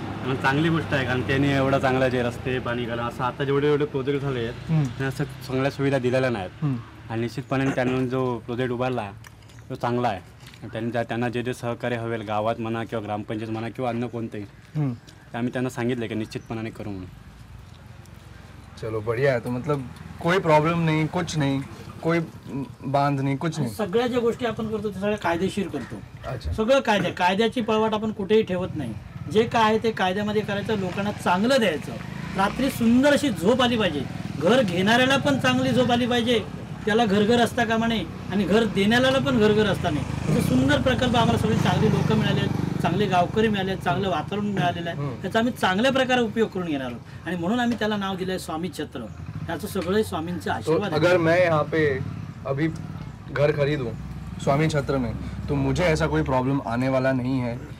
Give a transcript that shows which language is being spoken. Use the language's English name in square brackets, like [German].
[Marathi] आणि चांगली गोष्ट आहे कारण त्यांनी एवढा चांगला जे रस्ते पाणी घाला असं आता जेवढे प्रोजेक्ट झाले आहेत त्यांना असं चांगल्या सुविधा दिलेल्या नाहीत. आणि निश्चितपणे त्यांनी जो प्रोजेक्ट उभारला तो चांगला आहे. त्यांना जे जे सहकार्य हवेल गावात म्हणा किंवा ग्रामपंचायत म्हणा किंवा अन्य कोणतेही ते आम्ही त्यांना सांगितलं की निश्चितपणाने करू म्हणून. [Hindi] चलो बढ़िया है. तो मतलब कोई प्रॉब्लम नहीं, कुछ नहीं, कोई बांध नहीं, कुछ नहीं. [Marathi] सगळ्या ज्या गोष्टी आपण करतो ते सगळ्या कायदेशीर करतो. [Hindi] अच्छा. [Marathi] सगळं कायद्याची पळवाट आपण कुठेही ठेवत नाही. जे काय आहे ते कायद्यामध्ये करायचं, लोकांना चांगलं द्यायचं. रात्री सुंदर अशी झोप आली पाहिजे, घर घेणाऱ्याला पण चांगली झोप आली पाहिजे, त्याला घरघर असता कामा नये आणि घर देण्याला पण घरघर असता नाही. असे सुंदर प्रकल्प आम्हाला सगळे चांगली लोक मिळाले आहेत, चांगले गावकरी मिळाले आहेत, चांगलं वातावरण मिळालेलं आहे. त्याचा आम्ही चांगल्या प्रकारे उपयोग करून घेणार आहोत आणि म्हणून आम्ही त्याला नाव दिलं आहे स्वामी छत्र. याचं सगळे स्वामींचे आशीर्वाद. [Hindi] अगर मैं यहाँ पे अभी घर खरीदूं स्वामी छत्र में तो मुझे ऐसा कोई प्रॉब्लम आने वाला नहीं है.